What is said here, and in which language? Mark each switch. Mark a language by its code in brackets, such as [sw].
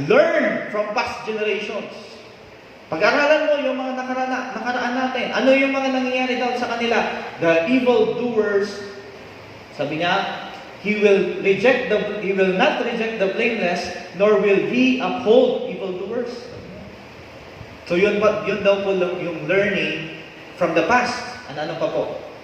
[en] "Learn from past generations." [tl] Pag-aralan mo yung mga nakaraan natin. Ano yung mga nangyayari daw sa kanila? [en] The evil doers, [tl] sabi niya, [en] he will not reject the blameless, nor will He uphold evil doers. [tl] So yun daw po yung [en] learning from the past. [tl] Ano pa po?